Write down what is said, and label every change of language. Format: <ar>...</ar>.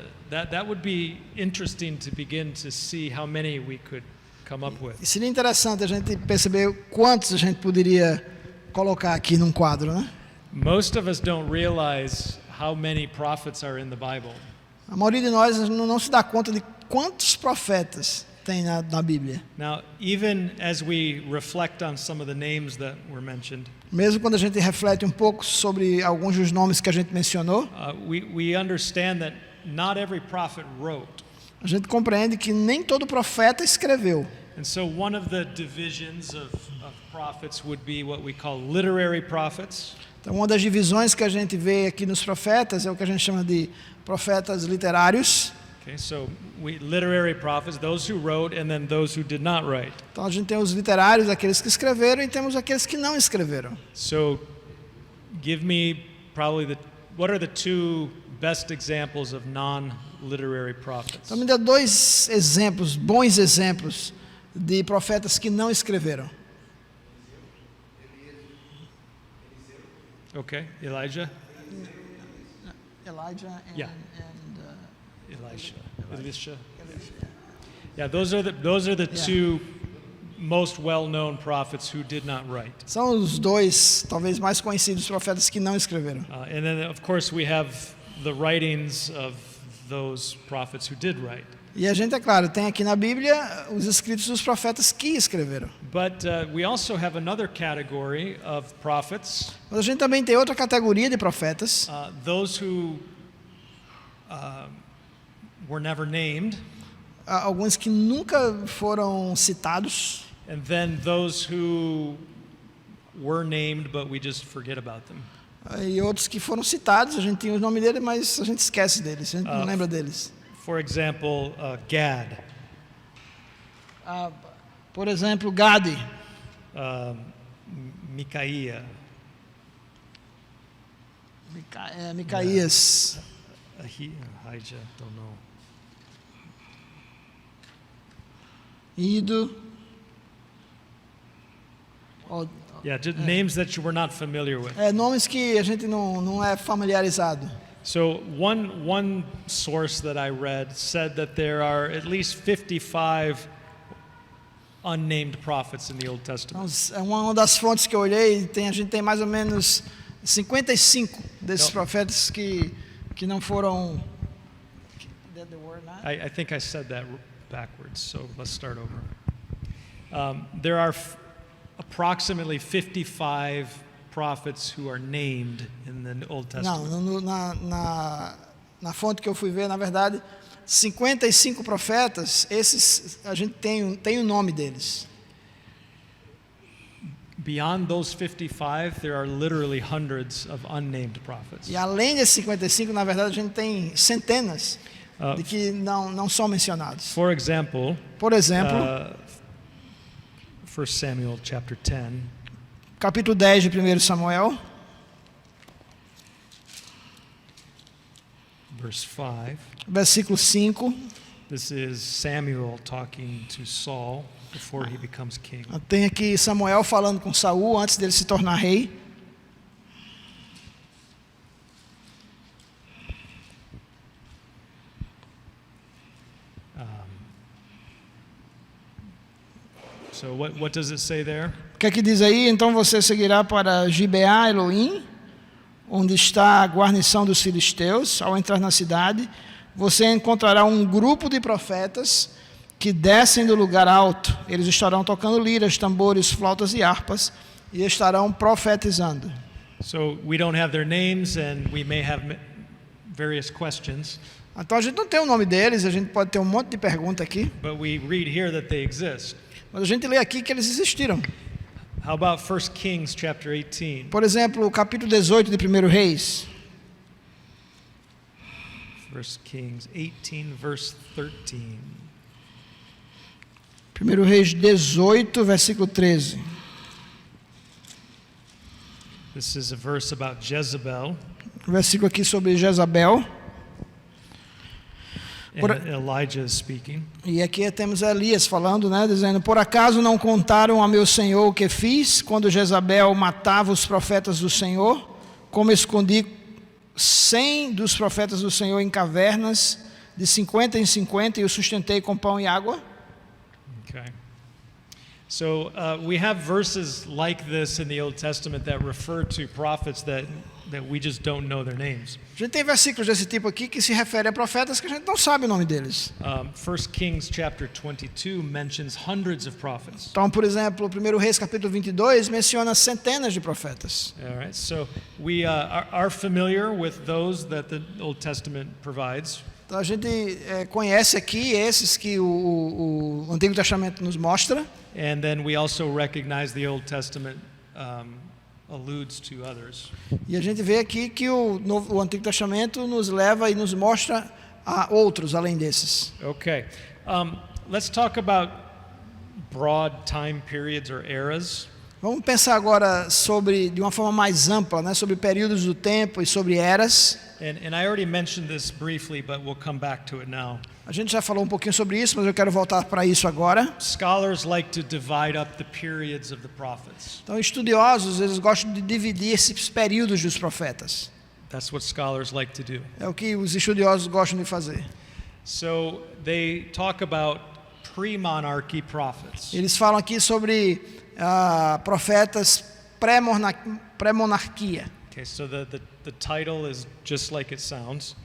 <en>That would be interesting to begin to see how many we could come up with.</en> <pt>E seria interessante a gente perceber quantos a gente poderia colocar aqui num quadro, né?</pt> <en>Most of us don't realize how many prophets are in the Bible.</en> <pt>A maioria de nós não se dá conta de quantos profetas tem na Bíblia.</pt> <en>Now, even as we reflect on some of the names that were mentioned,</en> <pt>Mesmo quando a gente reflete um pouco sobre alguns dos nomes que a gente mencionou,</pt> <en>we understand that not every prophet wrote.</en> <pt>a gente compreende que nem todo profeta escreveu.</pt> <en>And so one of the divisions of prophets would be what we call literary prophets.</en> <pt>Então, uma das divisões que a gente vê aqui nos profetas é o que a gente chama de profetas literários.</pt> <en>Okay, so literary prophets, those who wrote, and then those who did not write.</en> <pt>Então, a gente tem os literários, aqueles que escreveram, e temos aqueles que não escreveram.</pt> <en>So, give me probably what are the two best examples of non-literary prophets?</en> <pt>Então, me dê dois exemplos, bons exemplos, de profetas que não escreveram.</pt> <en>Okay, Elijah. Elijah Yeah. Elisha. Yeah, those are the Yeah. two most well-known prophets who did not write.</en> <pt>São os dois, talvez, mais conhecidos profetas que não escreveram.</pt> <en>And then, of course, we have the writings of those prophets who did write.</en> <pt>E a gente, é claro, tem aqui na Bíblia os escritos dos profetas que escreveram.</pt> <en>But we also have another category of prophets,</en> <pt>Mas a gente também tem outra categoria de profetas,</pt> <en>those who were never named,</en> <pt>alguns que nunca foram citados,</pt> <en>and then those who were named but we just forget about them.</en> <pt>e outros que foram citados, a gente tem o nome deles, mas a gente esquece deles, a gente não lembra deles.</pt> <en>For example, Gad,</en> <pt>Por exemplo, Gade,</pt> <en>Micaiah,</en> <pt>Micaías,</pt> <en>Ahijah, don't know.</en> <pt>Ido.</pt> <en>Yeah, just names that you were not familiar with.</en> <pt>Nomes que a gente não é familiarizado.</pt> <en>So one source that I read said that there are at least 55 unnamed prophets in the Old Testament.</en> <pt>Então, é uma das fontes que eu olhei, a gente tem mais ou menos 55 desses profetas que não foram.</pt> <en>I think I said that backwards, so let's start over. There are approximately 55 prophets who are named in the Old Testament.</en> <pt>Não, na fonte que eu fui ver, na verdade, 55 profetas, esses a gente tem o nome deles.</pt> <en>Beyond those 55, there are literally hundreds of unnamed prophets.</en> <pt>E além desses 55, na verdade, a gente tem centenas de que não são mencionados.</pt> <en>For example,</en> <pt>Por exemplo,</pt> <en>1 Samuel chapter 10,</en> <pt>capítulo 10 de 1 Samuel,</pt> <en>verse 5.</en> <pt>versículo 5.</pt> <en>This is Samuel talking to Saul before he becomes king.</en> <pt>Tem aqui Samuel falando com Saul antes dele se tornar rei.</pt> <en>So what does it say there?</en> <pt>O que é que diz aí? Então você seguirá para Gibeá, Elohim, onde está a guarnição dos filisteus. Ao entrar na cidade, você encontrará um grupo de profetas que descem do lugar alto. Eles estarão tocando liras, tambores, flautas e harpas e estarão profetizando.</pt> <en>So we don't have their names and we may have various questions,</en> <pt>Então a gente não tem o nome deles, a gente pode ter um monte de pergunta aqui,</pt> <en>but we read here that they exist.</en> <pt>mas a gente lê aqui que eles existiram.</pt> <en>How about 1 Kings chapter 18?</en> <pt>Por exemplo, o capítulo 18 de 1 Reis.</pt> <en>1 Kings 18 verse 13.</en> <pt>1 Reis 18, versículo 13.</pt> <en>This is a verse about Jezebel</en> <pt>Versículo aqui sobre Jezabel.</pt> <en>and Elijah is speaking.</en> <pt>E aqui temos Elias falando, né, dizendo: por acaso não contaram a meu senhor o que fiz quando Jezabel matava os profetas do Senhor, como escondi 100 dos profetas do Senhor em cavernas, de 50 em 50, e os sustentei com pão e água?</pt> <en>Okay. So we have verses like this in the Old Testament that refer to prophets that we just don't know their names.</en> <pt>A gente tem versículos desse tipo aqui que se referem a profetas que a gente não sabe o nome deles.</pt> <en>1 Kings chapter 22 mentions hundreds of prophets.</en> <pt>Então, por exemplo, 1 Reis capítulo 22 menciona centenas de profetas.</pt> <en>All right, so we are familiar with those that the Old Testament provides.</en> <pt>Então a gente conhece aqui esses que o Antigo Testamento nos mostra.</pt> <en>And then we also recognize the Old Testament alludes to others.</en> <pt>E a gente vê aqui que o Antigo Testamento nos leva e nos mostra a outros além desses.</pt> <en>Okay, let's talk about broad time periods or eras.</en> <pt>Vamos pensar agora de uma forma mais ampla, né, sobre períodos do tempo e sobre eras.</pt> <en>And I already mentioned this briefly, but we'll come back to it now.</en> <pt>A gente já falou um pouquinho sobre isso, mas eu quero voltar para isso agora.</pt> <en>Scholars like to divide up the periods of the prophets.</en> <pt>Então, estudiosos, eles gostam de dividir esses períodos dos profetas.</pt> <en>That's what scholars like to do.</en> <pt>É o que os estudiosos gostam de fazer.</pt> <en>So they talk about pre-monarchy prophets.</en> <pt>Eles falam aqui sobre profetas pré-monarquia.</pt> <en>Okay, so the title is just like it sounds.</en>